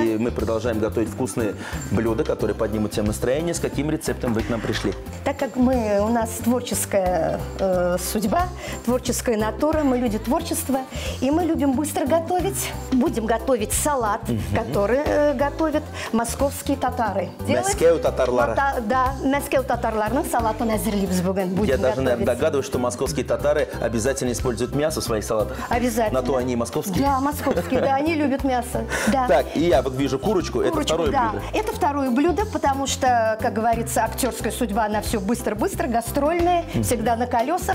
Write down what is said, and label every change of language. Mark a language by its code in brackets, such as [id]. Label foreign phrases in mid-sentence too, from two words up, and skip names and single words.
[ru] И мы продолжаем готовить вкусные блюда, которые поднимут всем настроение. С каким рецептом вы к нам пришли? Так как у нас творческая судьба, творческая натура, мы люди творчества, и мы любим быстро готовить. Будем готовить салат, который готовят московские татары. [kk] Мәскеу татарлары. Да, Мәскеу татарларының салатын әзірлейбіз бүгін. [ru] Я даже догадываюсь, что московские татары обязательно используют мясо в своих салатах. Обязательно. На то они и московские. Да, московские, да, они любят мясо. Да. Так, и я вот вижу курочку, это второе блюдо. Это второе блюдо, потому что, как говорится, актерская судьба, она все быстро-быстро, гастрольная, всегда на колесах.